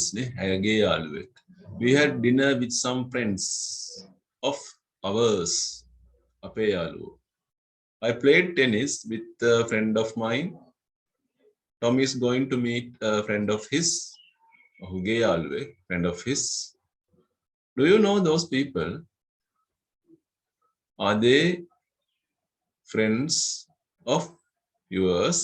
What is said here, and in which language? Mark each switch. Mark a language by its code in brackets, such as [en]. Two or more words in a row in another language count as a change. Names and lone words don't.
[si] ඇයගේ යාළුවෙක්. [en] We had dinner with some friends of ours. [si] අපේ යාළුවෝ. [en] I played tennis with a friend of mine. Tom is going to meet a friend of his. [si] ඔහුගේ යාළුවෙක්. [en] Friend of his. Do you know those people? Are they friends of yours?